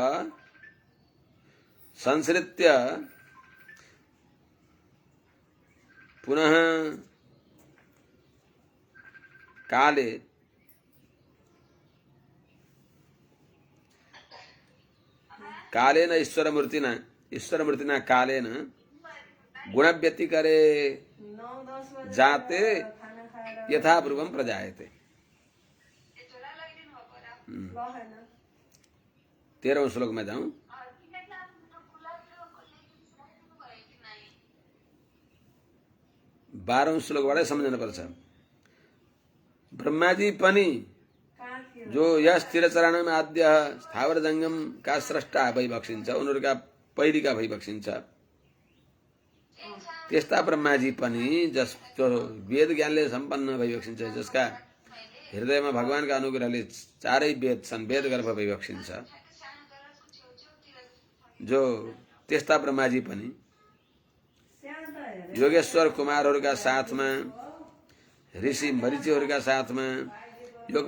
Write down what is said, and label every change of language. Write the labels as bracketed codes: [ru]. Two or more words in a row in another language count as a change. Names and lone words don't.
[sa] संसृत्य पुनः काले कालेन ईश्वरमूर्तिना कालेन गुणव्यतिकरे जाते यथा पूर्वं प्रजायते [hi] 13वें श्लोक में जाऊं [ne] 12वें श्लोकबाट सम्झन पर्छ ब्रह्माजी पनि जो यस स्थिरचरणम आद्य स्थावर [hi] जंगम का स्रष्टा [ne] भई बक्सिन्छ उनीहरूका पहिरीका भई बक्सिन्छ त्यस्ता ब्रह्माजी पनि जसको वेद ज्ञानले सम्पन्न भई बक्सिन्छ जसका हृदयमा भगवानका अनुग्रहले चारै वेद छन् वेद गर्भ भई बक्सिन्छ जो त्यस्ता ब्रह्माजी पनि योगेश्वर कुमारहरूका साथमा ऋषि मरीचिहरूका साथमा योग